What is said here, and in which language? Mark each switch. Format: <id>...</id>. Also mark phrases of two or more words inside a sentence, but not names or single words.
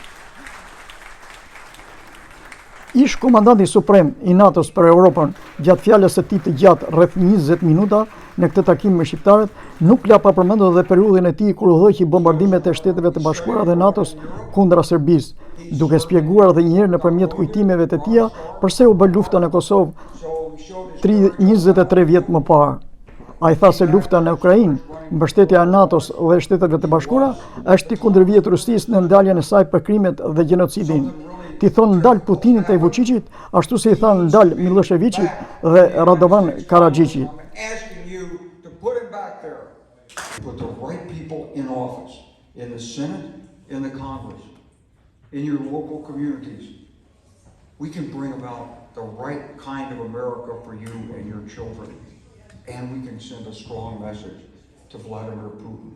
<sq>Ish komandanti suprem i NATO-s për Europën, gjatë fjalës së tij të gjatë rreth 20 minuta në këtë takim me shqiptarët, nuk la pa përmendur edhe periudhën e tij kur udhëheqi bombardimet e Shteteve të Bashkuara dhe NATO-s kundra Serbisë, duke shpjeguar edhe një herë nëpërmjet kujtimeve të tija pse u bë lufta në Kosovë 23 vjet më parë. Ai tha se lufta në Ukrainë, mbështetja e NATO-s dhe Shteteve të Bashkuara është i kundërvjet Rusisë në ndaljen e saj për krimet dhe gjenocidin. Ti thonë ndal Putinit e Vučićit, ashtu si i thanë ndal Miloševićit dhe Radovan Karadžićit.</sq> <en>Put the right people in office, in the Senate, in the Congress, in your local communities. We can bring about the right kind of America for you and your children. And we can send a strong message to Vladimir Putin.</en>